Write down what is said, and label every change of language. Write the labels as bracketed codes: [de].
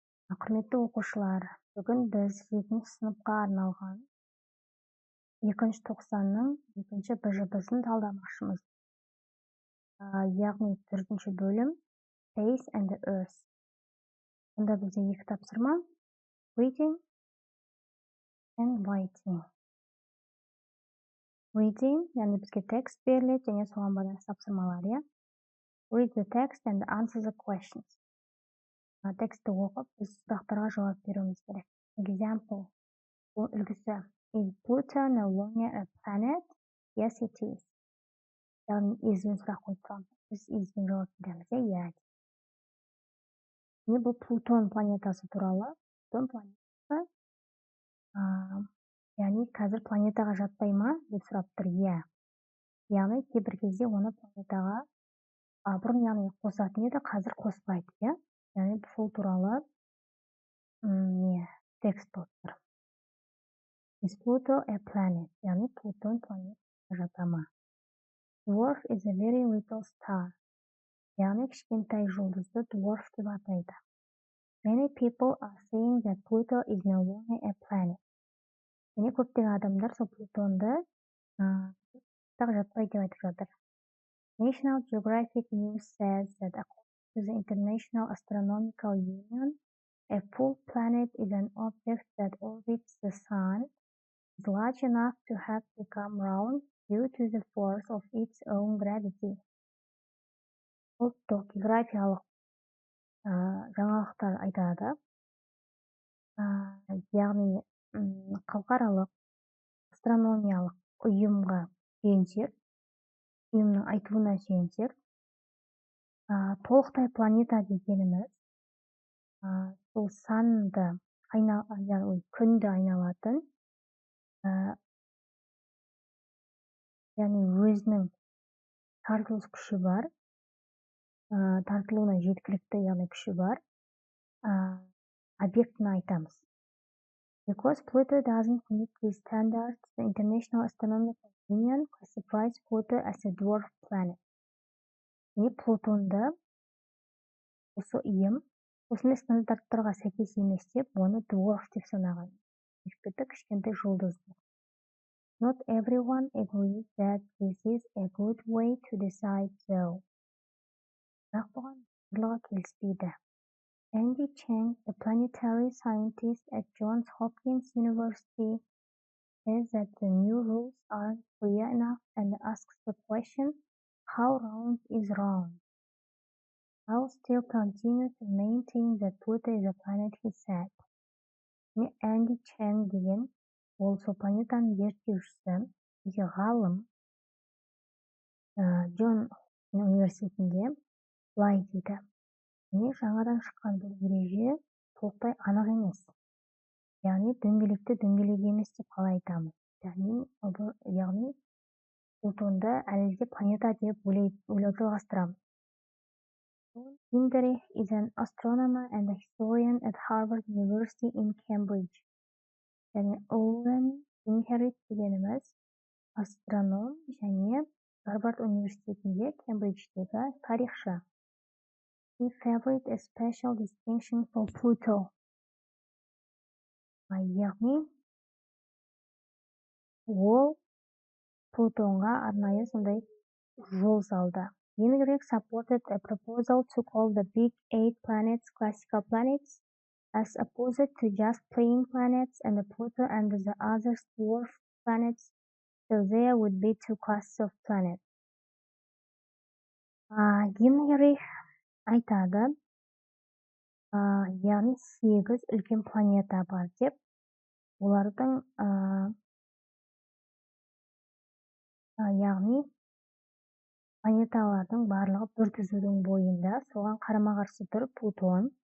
[kk] Құрметті оқушылар, бүгін біз 7-ші сыныпқа арналған 2-ші тоқсанның 2-ші БЖБ-сын талдамақшымыз. Яғни 4-ші бөлім [en] Space and the Earth. [kk] Онда бізде 2 тапсырма: [en] Reading and Writing. [kk] Reading, яғни бізге текст беріледі, және соған байланысты тапсырмалар. [en] Read the text and answer the questions. [kk] Тексті оқып, біз сұрақтарға жауап беруіміз керек. [en] Example. [kk] Бұл үлгісі. [en] Is Pluto no longer a planet? Yes, it is. [kk] Яғни избен сұрақ қойып тұрамыз. Біз избен жауап береміз. Иә. Бұл Плутон планетасы туралы. Плутон планетасы. Яғни қазір планетаға жатпай ма деп сұрап тұр. Иә. Яғни кейбір кезде оны планетаға бұрын яғни қосатын еді, қазір қоспайды. Иә. Яғни сол туралы текст болып тұр. [en] Is Pluto a planet? [kk] Яғни Плутон планетаға жата ма? [en] Dwarf is a very little star. [kk] Яғни кішкентай жұлдызды dwarf деп атайды. [en] Many people are saying that Pluto is no longer a planet. [kk] Және көптеген адамдар сол Плутонды жатпайды деп айтып жатыр. [en] National Geographic News says that according to the International Astronomical Union, a full planet is an object that orbits the Sun, is large enough to have become round due to the force of its own gravity. [kk] Ұлттық географиялық жаңалықтар айтады. Яғни халықаралық астрономиялық ұйымға сүйенсек, ұйымның айтуына сүйенсек, толықтай планета дегеніміз сол санды күнді айналатын, яғни өзінің тартылыс күші бар, тартылуына жеткілікті яғни күші бар объектіні айтамыз. [en] Because Pluto doesn't meet these standards, the International Astronomical Union classifies Pluto as a dwarf planet. [kk] Плутонды осы ұйым осындай стандарттарға сәйкес емес деп, оны dwarf деп санаған. Кішкентай жұлдыз. [en] Not everyone agrees that this is a good way to decide though. [kk] Бірақ бұған барлығы келіспейді. [en] Andy Chang, a planetary scientist at Johns Hopkins University, says that the new rules aren't clear enough and asks the question, how round is round? I'll still continue to maintain that Pluto is a planet, he said. [kk] Andy Chang деген ол сол планетаның зерттеушісі, ғалым Джон университетінде былай дейді. Жаңадан шыққан бұл ереже толықтай анық емес. Яғни дөңгелекті дөңгелек емес деп қалай айтамыз. Яғни Плутонды әлі де планета деп ойлауды жалғастырамыз. [en] Hinderich is an astronomer and a historian at Harvard University in Cambridge. [kk] Және Owen Hinderich дегеніміз астроном және Гарвард университетінде Кембридждегі тарихшы. [en] He favored a special distinction for Pluto. [kk] Яғни ол Плутонға арнайы сондай жол салды. [en] Hinderich supported a proposal to call the big 8 planets classical planets, as opposed to just plain planets and the Pluto and the other dwarf planets, so there would be 2 classes of planets. [kk] Hinderich айтады, яғни 8 үлкен планета бар деп, олардың яғни планеталардың барлығы бір түзудің бойында, соған қарама-қарсы тұр Плутон.